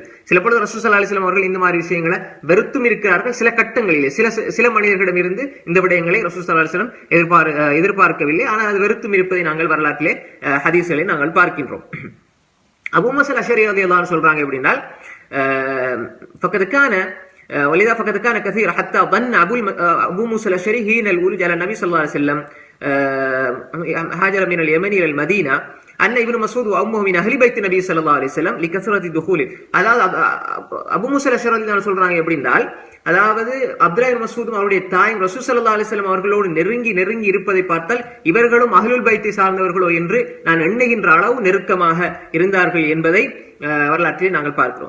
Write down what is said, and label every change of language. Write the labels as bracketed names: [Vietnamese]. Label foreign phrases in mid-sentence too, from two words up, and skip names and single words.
[Tamil] சில பொழுது ரசூல் [Arabic] صلى الله عليه وسلم [Tamil] அவர்கள் இந்த மாதிரி விஷயங்களை வெறுத்தும் இருக்கிறார்கள். சில கட்டங்களிலே சில மனிதர்களிடம் இருந்து இந்த விடயங்களை ரசூல் [Arabic] صلى الله عليه وسلم [Tamil] எதிர்பார்க்கவில்லை. ஆனால் அது வெறுத்தும் இருப்பதை நாங்கள் வரலாற்றிலே ஹதீஸ்களை நாங்கள் பார்க்கின்றோம். [Arabic] அபூ மூஸா அல் அஷ்அரி رضي الله عنه [Tamil] சொல்றாங்க எப்படின்னா, [Arabic] فقد كان ولذا فقد كان كثير حتى ظن أبو موسى الأشعري حين الولوج على النبي صلى الله عليه وسلم هاجر من اليمن إلى المدينة أن ابن مسعود وأمه من أهل بيت النبي صلى الله عليه وسلم لكثرة دخوله. [Tamil] அதாவது அபூ மூஸா அல்-அஷ்அரி என்ன சொல்றாங்க எப்படின்றால், அதாவது அப்துல்லாஹ் இப்னு மஸ்ஊதும் அவருடைய தாயும் ரசூல் [Arabic] صلى الله عليه وسلم [Tamil] அவர்களோடு நெருங்கி இருப்பதை பார்த்தால் இவர்களும் அஹ்லுல் பைத்தை சார்ந்தவர்களோ என்று நான் எண்ணுகின்ற அளவு நெருக்கமாக இருந்தார்கள் என்பதை வரலாற்றில் நாங்கள் பார்க்கிறோம்.